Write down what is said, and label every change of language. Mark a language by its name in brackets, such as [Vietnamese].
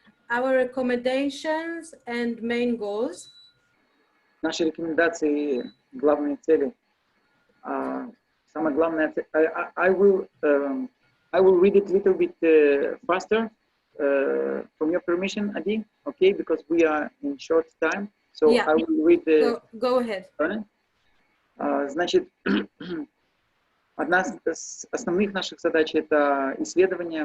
[English] Our recommendations and main goals. [Russian] Наши рекомендации, главные цели. Самое главное, [English] I will read it a little bit faster, from your permission, Adi, okay, because we are in short time, so Yeah. I will read the... Go ahead. [Russian] Значит, одна из основных наших задач — это исследование.